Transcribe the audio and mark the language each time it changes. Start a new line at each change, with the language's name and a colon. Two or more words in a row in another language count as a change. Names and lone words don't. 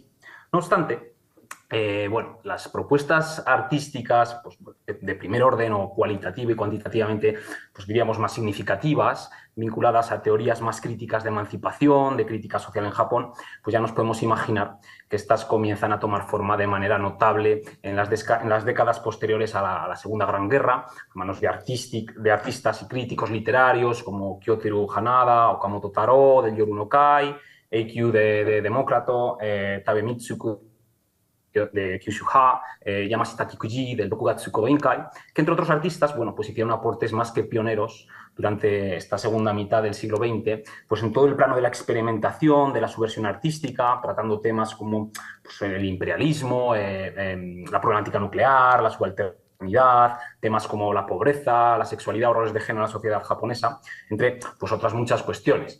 Spanish: No obstante, bueno, las propuestas artísticas pues, de primer orden o cualitativo y cuantitativamente, pues diríamos más significativas, vinculadas a teorías más críticas de emancipación, de crítica social en Japón, pues ya nos podemos imaginar que estas comienzan a tomar forma de manera notable en las décadas posteriores a la Segunda Gran Guerra, a manos de artistas y críticos literarios como Kyoteru Hanada, Okamoto Taro, del Yoru no Kai, Eikyu de Demócrato, Tabe Mitsuku de Kyushu-ha, Yamashita Kikuji del Dokugatsu Kodoinkai, que entre otros artistas, bueno, pues hicieron aportes más que pioneros durante esta segunda mitad del siglo XX, pues en todo el plano de la experimentación, de la subversión artística, tratando temas como pues, el imperialismo, la problemática nuclear, la subalternidad, temas como la pobreza, la sexualidad, roles de género en la sociedad japonesa, entre pues, otras muchas cuestiones.